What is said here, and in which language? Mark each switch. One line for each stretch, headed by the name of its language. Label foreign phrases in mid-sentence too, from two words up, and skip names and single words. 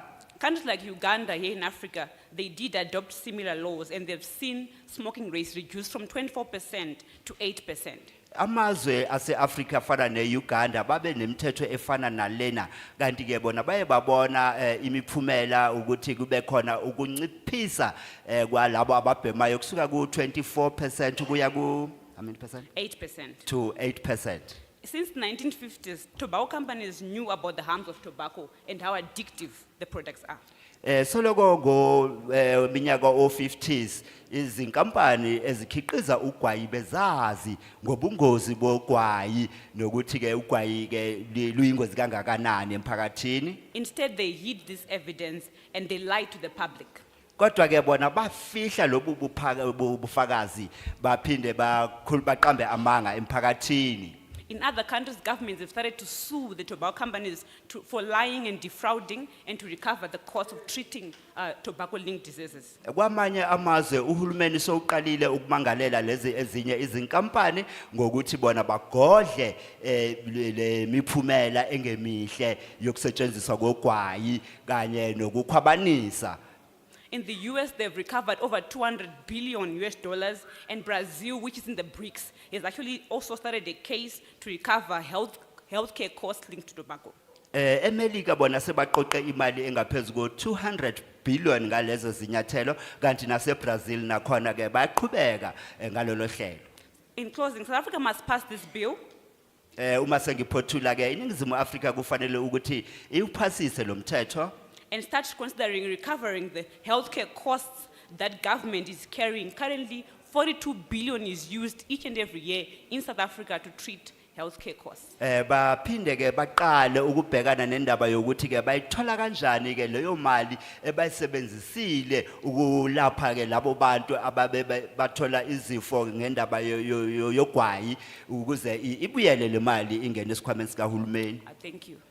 English: Countries like Uganda here in Africa, they did adopt similar laws and they've seen smoking rates reduced from 24% to 8%.
Zulu: Amazwe ase-Afrika fana ne-Uganda babe nemithetho efana nalena kanti ke bona baye babona imiphumela ukuthi kube khona ukunciphisa kwalabo ababhemayo kusuka ku 24% kuya ku
English: how many percent? 8%. To 8%. Since the 1950s, tobacco companies knew about the harms of tobacco and how addictive the products are.
Zulu: Soloko go minyaka o-50s izinkampani ezikhiqiza ugwayi bezazi ngobungozi bogwayi nokuthi ke ugwayi ke luyingozi kangakanani emphakathini.
English: Instead, they hid this evidence and they lied to the public.
Zulu: Kodwa ke bona bafihla lobu bufakazi baphinde baqambe amanga emphakathini.
English: In other countries, governments have started to sue the tobacco companies for lying and defrauding and to recover the cost of treating tobacco-linked diseases.
Zulu: Kwamanye amazwe uhulumeni sowuqalile ukumangalela lezi ezinye izinkampani ngokuthi bona bagodle le miphumela engemihle yokusetshenziswa kogwayi kanye nokukhwabanisa.
English: In the US, they've recovered over $200 billion US, and Brazil, which is in the BRICS, has actually also started a case to recover healthcare costs linked to tobacco.
Zulu: Emelika bona sebaqoqe imali engaphezulu ko 200 billion ngalezo zinyathelo kanti nase Brazil nakhona ke baqhubeka ngalolo hlelo.
English: In closing, South Africa must pass this bill.
Zulu: Uma sengiphothula ke iningizimu Afrika kufanele ukuthi iwuphasise lo mthetho
English: And start considering recovering the healthcare costs that government is carrying. Currently, 42 billion is used each and every year in South Africa to treat healthcare costs.
Zulu: Baphinde ke baqale ukubhekana nendaba yokuthi ke bayithola kanjani ke leyo mali ebayisebenzisile ukulapha ke labo bantu ababe bathola izifo ngendaba yogwayi ukuze ibuyele le mali ingene esikhwameni sikahulumeni.
English: Thank you.